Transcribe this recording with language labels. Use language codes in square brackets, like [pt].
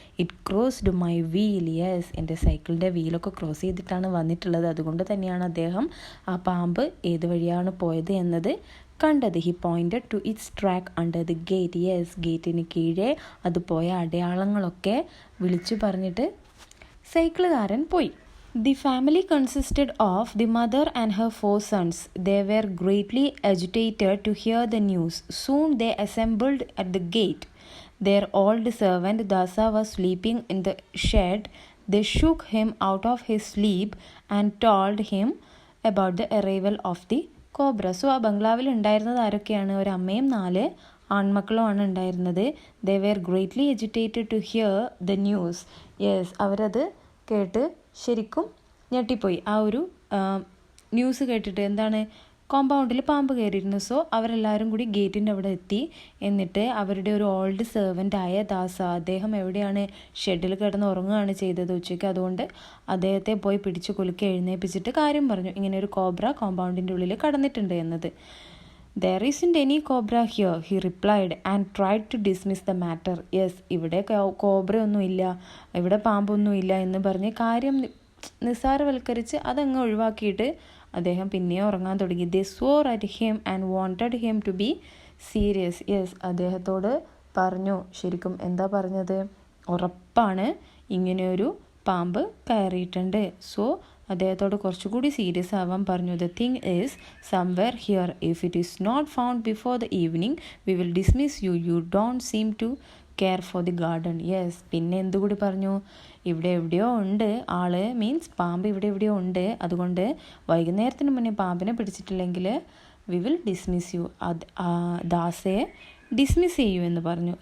[en] It crossed my wheel. [ml] Yes, എൻ്റെ സൈക്കിളിൻ്റെ വീലൊക്കെ cross ചെയ്തിട്ടാണ് വന്നിട്ടുള്ളത്. അതുകൊണ്ട് തന്നെയാണ് അദ്ദേഹം ആ പാമ്പ് ഏത് വഴിയാണ് പോയത് എന്നത് കണ്ടത്. [en] He pointed to its track under the gate. [ml] Yes, ഗേറ്റിന് കീഴെ അത് പോയ അടയാളങ്ങളൊക്കെ വിളിച്ചു പറഞ്ഞിട്ട് സൈക്കിളുകാരൻ പോയി. [en] The family consisted of the mother and her 4 sons. They were greatly agitated to hear the news. Soon they assembled at the gate. Their old servant Dasa was sleeping in the shed. They shook him out of his sleep and told him about the arrival of the cobra. [ml] So ആ ബംഗ്ലാവിൽ ഉണ്ടായിരുന്നത് ആരൊക്കെയാണ്? ഒരു അമ്മയും 4 ആൺമക്കളുമാണ് ഉണ്ടായിരുന്നത്. [en] They were greatly agitated to hear the news. [ml] Yes, അവരത് കേട്ട് ശരിക്കും ഞെട്ടിപ്പോയി. ആ ഒരു ന്യൂസ് കേട്ടിട്ട് എന്താണ്, കോമ്പൗണ്ടിൽ പാമ്പ് കയറിയിരുന്നു. സോ അവരെല്ലാവരും കൂടി ഗേറ്റിൻ്റെ അവിടെ എത്തി. എന്നിട്ട് അവരുടെ ഒരു ഓൾഡ് സെർവൻ്റായ ദാസ, അദ്ദേഹം എവിടെയാണ്? ഷെഡിൽ കിടന്ന് ഉറങ്ങുകയാണ് ചെയ്തത് ഉച്ചയ്ക്ക്. അതുകൊണ്ട് അദ്ദേഹത്തെ പോയി പിടിച്ച് കുലുക്കി എഴുന്നേൽപ്പിച്ചിട്ട് കാര്യം പറഞ്ഞു, ഇങ്ങനെ ഒരു കോബ്ര കോമ്പൗണ്ടിൻ്റെ ഉള്ളിൽ കടന്നിട്ടുണ്ട് എന്നത്. [en] There isn't any cobra here, he replied and tried to dismiss the matter. [ml] Yes, ഇവിടെ കോബ്രയൊന്നുമില്ല, ഇവിടെ പാമ്പൊന്നുമില്ല എന്ന് പറഞ്ഞ് കാര്യം നിസ്സാരവൽക്കരിച്ച് അതങ്ങ് ഒഴിവാക്കിയിട്ട് അദ്ദേഹം പിന്നെയും ഉറങ്ങാൻ തുടങ്ങി. [en] They swore at him and wanted him to be serious. [ml] Yes, അദ്ദേഹത്തോട് പറഞ്ഞു, ശരിക്കും എന്താ പറഞ്ഞത്, ഉറപ്പാണ് ഇങ്ങനെയൊരു പാമ്പ് കയറിയിട്ടുണ്ട്. സോ അദ്ദേഹത്തോട് കുറച്ചുകൂടി സീരിയസ് ആവാൻ പറഞ്ഞു. [en] The thing is somewhere here. If it is not found before the evening, we will dismiss you. You don't seem to care for the garden. [ml] Yes, പിന്നെ എന്തുകൂടി പറഞ്ഞു, ഇവിടെ എവിടെയോ ഉണ്ട് ആള്, മീൻസ് പാമ്പ് ഇവിടെ എവിടെയോ ഉണ്ട്, അതുകൊണ്ട് വൈകുന്നേരത്തിന് മുന്നേ പാമ്പിനെ പിടിച്ചിട്ടില്ലെങ്കിൽ [en] we will dismiss you, [ml] ദാസയെ dismiss ചെയ്യൂ എന്ന് പറഞ്ഞു.